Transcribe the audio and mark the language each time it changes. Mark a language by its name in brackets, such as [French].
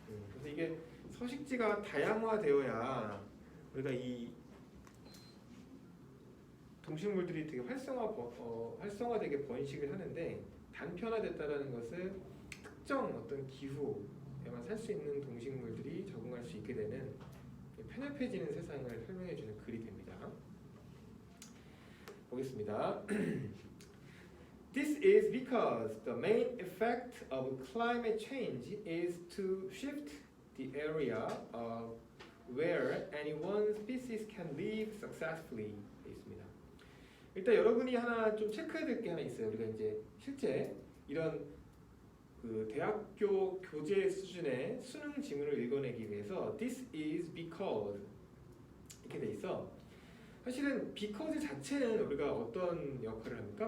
[Korean] 그래서 이게 서식지가 다양화되어야 우리가 이 동식물들이 되게 활성화되게 번식을 하는데, 단편화됐다는 것은 특정 어떤 기후에만 살 수 있는 동식물들이 적응할 수 있게 되는 편협해지는 세상을 설명해주는 글이 됩니다. 보겠습니다. [English] This is because the main effect of climate change is to shift the area of where any one species can live successfully. [Korean] 되어 있습니다. 일단 여러분이 하나 좀 체크해야 될 게 하나 있어요. 우리가 이제 실제 이런 그 대학교 교재 수준의 수능 지문을 읽어내기 위해서 [English] This is because [Korean] 이렇게 돼 있어. 사실은 because 자체는 우리가 어떤 역할을 합니까?